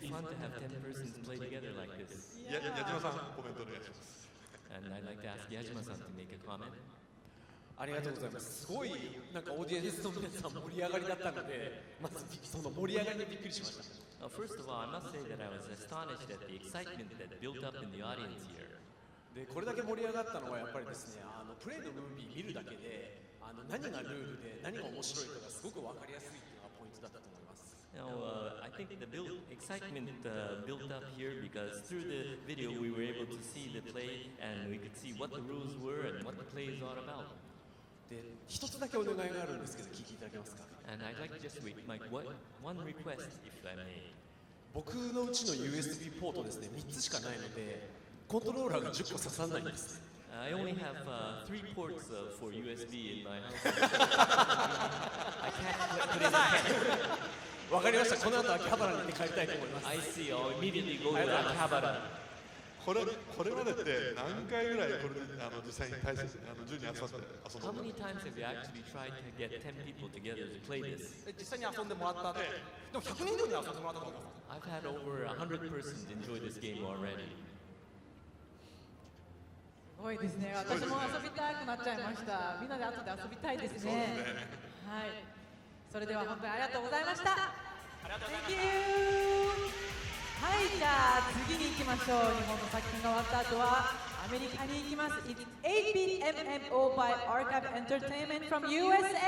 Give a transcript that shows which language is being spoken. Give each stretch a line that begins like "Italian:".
English: It'd be fun to have 10 persons play together like this.
Japanese: 矢島さん、コメントお願いします。
English: And I'd like to ask Yajima-san to make a comment.
Japanese: ありがとうございます。すごいなんかオーディエンスの皆さん盛り上がりだったので、まずその盛り上がりにびっくりしました。
English: First of all, I must say that I was astonished at the excitement that built up in the audience here.
Japanese: でこれだけ盛り上がったのはやっぱりですね、プレイのムービー見るだけで、何がルールで何が面白いかがすごく分かりやすいっていうのがポイントだったと思います。
English: Now, I think the excitement built up here because through the video we were able to see the play and we could see what the rules were and what the play is all about.
Japanese: で一つだけお願いがあるんですけど聞いていただけますか。
English: And I'd like to just make one request, if I may.
Japanese: 僕のうちの USB ポートですね、3つしかないので、コントローラーが10個刺さらないんです。
English: I only have 3 ports for USB in my house. I can't put in a pen.
Japanese: わかりました。この後秋葉原に行って帰りたいと思います。
English: I see. I'll immediately go to Akihabara.
Japanese: これまでって何回ぐらいこれで実際に10人集まって遊ん
English: How many times have you actually tried to get 10 people together to play this?
Japanese: 実際に遊んでもらった後、でも100人以上に遊んでもらったと思います。
English: I've had over 100 persons enjoy this game already.
Japanese: すごいですね。私も遊びたくなっちゃいました。みんなで後で遊びたいですね。はい。それでは本当にありがとうございました。
English: Thank you。
Japanese: はい、じゃあ次に行きましょう。日本の作品が終わった後はアメリカに行きます。
English: It's 8-bit MMO by Archive Entertainment from USA。